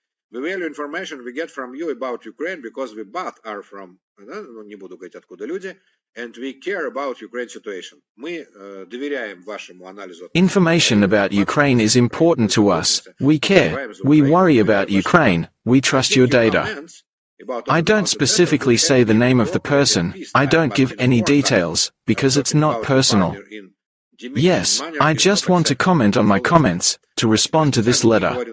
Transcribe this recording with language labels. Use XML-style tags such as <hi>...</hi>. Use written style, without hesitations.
<en>We value information we get from you about Ukraine because we both are from,</en> <ru>не буду говорить откуда люди,</ru> <en>and we care about Ukraine situation.</en> <ru>Мы доверяем вашему анализу.</ru> <en>Information about Ukraine is important to us. We care. We worry about Ukraine. We trust your data. I don't specifically say the name of the person. I don't give any details, because it's not personal. Yes, I just want to comment on my comments, to respond to this letter.</en>